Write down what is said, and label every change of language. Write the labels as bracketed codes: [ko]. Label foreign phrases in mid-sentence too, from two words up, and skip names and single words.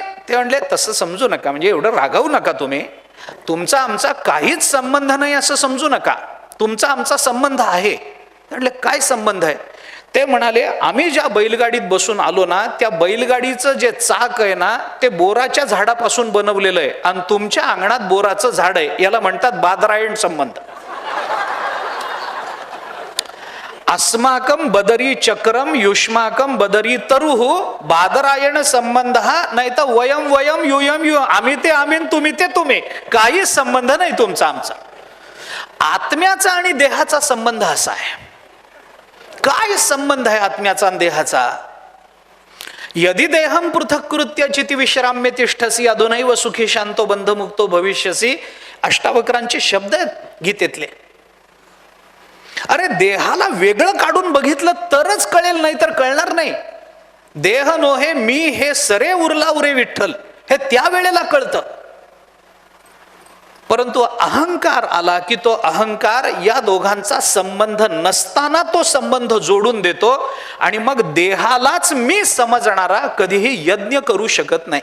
[mr] ते म्हणले तसं समजू नका, म्हणजे एवढं रागावू नका तुम्ही, तुमचा आमचा काहीच संबंध नाही असं समजू नका, तुमचा आमचा संबंध आहे. म्हटले काय संबंध आहे? ते म्हणाले आम्ही ज्या बैलगाडीत बसून आलो ना, त्या बैलगाडीचं जे चाक आहे ना ते बोराच्या झाडापासून बनवलेलं आहे आणि तुमच्या अंगणात बोराचं झाड आहे, याला म्हणतात बादरायण संबंध. [sa] अस्माकम बदरी चक्रम युष्माकम बदरी तरुहु [mr] बादरायण संबंध हा, नाही तर [sa] वयम वयम युयम यु, [mr] आम्ही ते आम्ही, तुम्ही ते तुम्ही, काही संबंध नाही तुमचा आमचा. आत्म्याचा आणि देहाचा संबंध असा आहे. काय संबंध आहे आत्म्याचा आणि देहाचा? [sa] यदि देहम पृथक कृत्य चिती विश्राम्य तिष्ठसी अधुनैव सुखी शांतो बंधमुक्तो भविष्यसी, [mr] अष्टावक्रांचे शब्द आहेत गीतेतले. अरे देहाला वेगळं काढून बघितलं तरच कळेल, नाही तर कळणार नाही. देह नोहे मी हे सरे उरला उरे विठ्ठल, हे त्यावेळेला कळतं. परंतु अहंकार आला की तो अहंकार या दोघांचा संबंध नसताना तो संबंध जोडून देतो आणि मग देहालाच मी समजणारा कधीही यज्ञ करू शकत नाही.